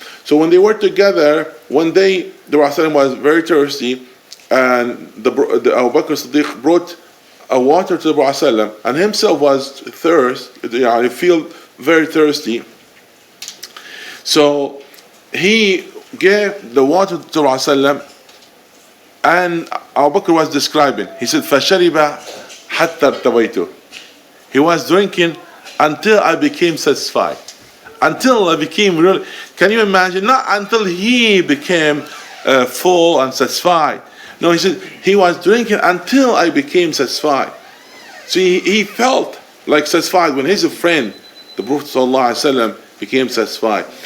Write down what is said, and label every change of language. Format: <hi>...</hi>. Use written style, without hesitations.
<en>So when they were together, one day the Prophet was very thirsty, and the Abu Bakr Siddiq brought a water to the Prophet, and himself was feel very thirsty. So he gave the water to Rasulullah, and Abu Bakr was describing. He said,</en> <ar>فَشَرِبَ حَتَّى ارْتَوَيْتُ.</ar> <en>He was drinking until I became satisfied. Until I became really, can you imagine? Not until he became full and satisfied. No, he said, he was drinking until I became satisfied. So he felt like satisfied when his friend, the Prophet ﷺ, became satisfied.</en>